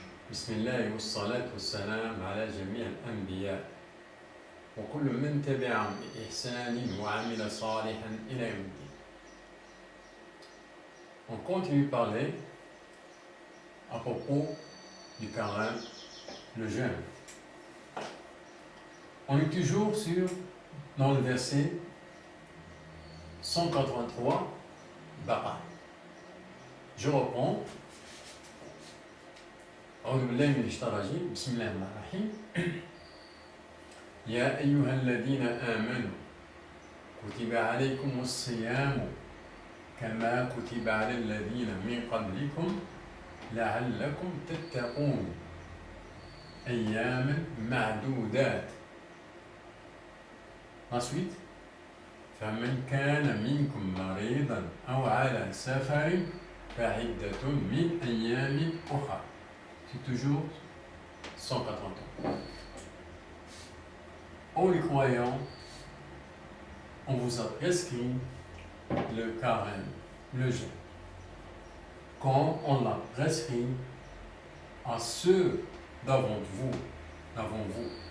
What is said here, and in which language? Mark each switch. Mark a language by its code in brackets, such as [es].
[ar] بسم الله والصلاة والسلام على جميع الأنبياء وكل من تبعهم بإحسان وعمل صالحا إلى يوم الدين. [fr] On continue de parler à propos du carême, le jeûne. On est toujours dans le verset 183, Baqara. Je reprends. [ar] أعوذ بالله من الشيطان الرجيم بسم الله الرحمن الرحيم يا أيها الذين آمنوا كتب عليكم الصيام كما كتب على الذين من قبلكم لعلكم تتقون أياما معدودات. [fr] Ensuite, [ar] فمن كان منكم مريضا أو على سفر فعدة من أيام أخرى. [fr] C'est toujours 180 ans. Ô les croyants, on vous a prescrit le carême, le jeûne, comme on l'a prescrit à ceux d'avant vous.